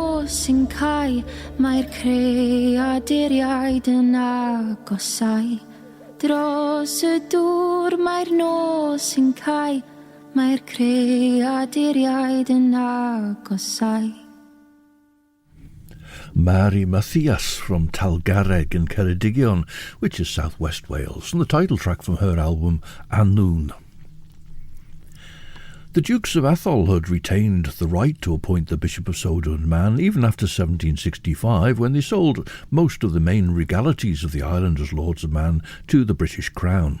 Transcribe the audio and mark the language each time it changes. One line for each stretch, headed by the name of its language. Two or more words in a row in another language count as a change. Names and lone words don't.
Welsh: nos yn cael, mae'r creaduriaid yn agosau. Dros y dŵr mae'r nos yn cael, mae'r creaduriaid yn agosau.
English: Mary MATHIAS from Talgarreg in Ceredigion, which is southwest Wales, and the title track from her album Annwn. The Dukes of Atholl had retained the right to appoint the Bishop of Sodor and Man even after 1765, when they sold most of the main regalities of the island as Lords of Man to the British Crown.